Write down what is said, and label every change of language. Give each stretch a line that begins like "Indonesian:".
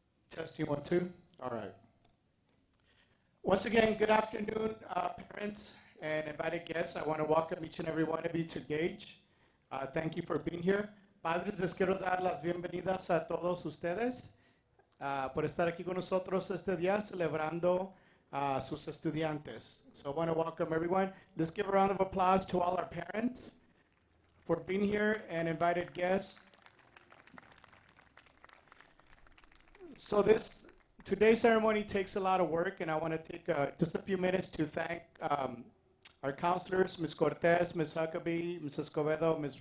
English: Testing 1, 2. All right. Once again, good afternoon, parents and invited guests. I want to welcome each and every one of you to Gage. Thank you for being here.
Spanish: Padres, les quiero dar las bienvenidas a todos ustedes por estar aquí con nosotros este día celebrando a sus estudiantes.
English: So I want to welcome everyone. Let's give a round of applause to all our parents for being here and invited guests. So today's ceremony takes a lot of work, and I want to take just a few minutes to thank our counselors, Ms. Cortez, Ms. Huckabee, Ms. Escobedo, Ms.